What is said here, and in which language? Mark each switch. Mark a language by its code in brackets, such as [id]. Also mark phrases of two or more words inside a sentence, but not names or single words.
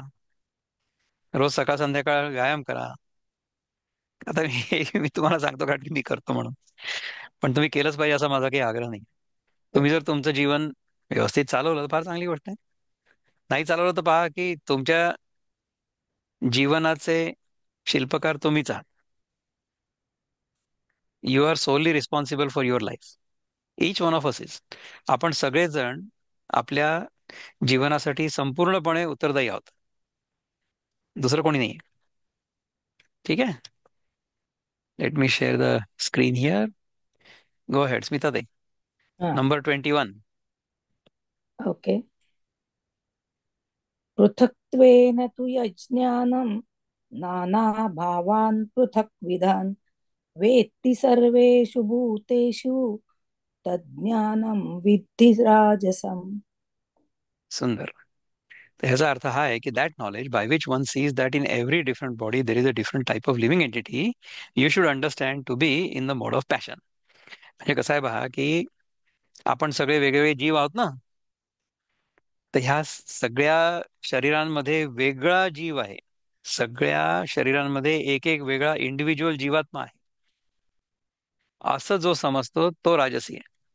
[mr] रोज सकाळ संध्याकाळ व्यायाम करा. आता मी तुम्हाला सांगतो कारण की मी करतो म्हणून. पण तुम्ही केलंच पाहिजे असा माझा काही आग्रह नाही. तुम्ही जर तुमचं जीवन व्यवस्थित चालवलं तर फार चांगली गोष्ट आहे. नाही चालवलं तर पहा की तुमच्या जीवनाचे शिल्पकार तुम्हीच आहात. [en] You are solely responsible for your life. Each one of us is. [mr] आपण सगळेजण आपल्या जीवनासाठी संपूर्णपणे उत्तरदायी आहोत. दुसरं कोणी नाही. ठीक आहे. [en] Let me share the screen here. Go ahead Smita De. [mr] हा नंबर 21. ओके. [sa] पृथक्त्वेन तु यज्ञानं नानाभावान् पृथक्विधान् वेत्ति सर्वेषु भूतेषु तज्ज्ञानं विद्धि राजसम्. [mr] सुंदर. तर ह्याचा अर्थ हा आहे की [en] that knowledge by which one sees that in every different body there is a different type of living entity you should understand to be in the mode of passion. [mr] म्हणजे कसं आहे पहा की आपण सगळे वेगवेगळे जीव आहोत ना, तर ह्या सगळ्या शरीरांमध्ये वेगळा जीव आहे. सगळ्या शरीरांमध्ये एक एक वेगळा इंडिव्हिज्युअल जीवात्मा आहे, असं जो समजतो तो राजसी आहे.